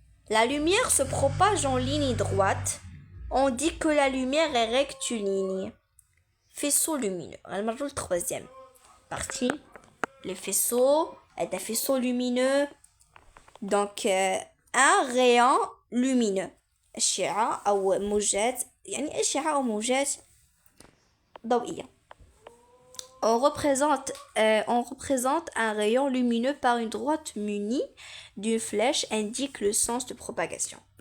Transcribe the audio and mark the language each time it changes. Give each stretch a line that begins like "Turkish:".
French: La lumière se propage en ligne droite. On dit que la lumière est rectiligne. Faisceau lumineux. Alors, le troisième partie. Le faisceau est un faisceau lumineux. Donc, un rayon lumineux.
Arabic: أشعة أو موجات يعني أشعة أو موجات ضوئية.
French: On représente un rayon lumineux par une droite munie d'une flèche indique le sens de propagation.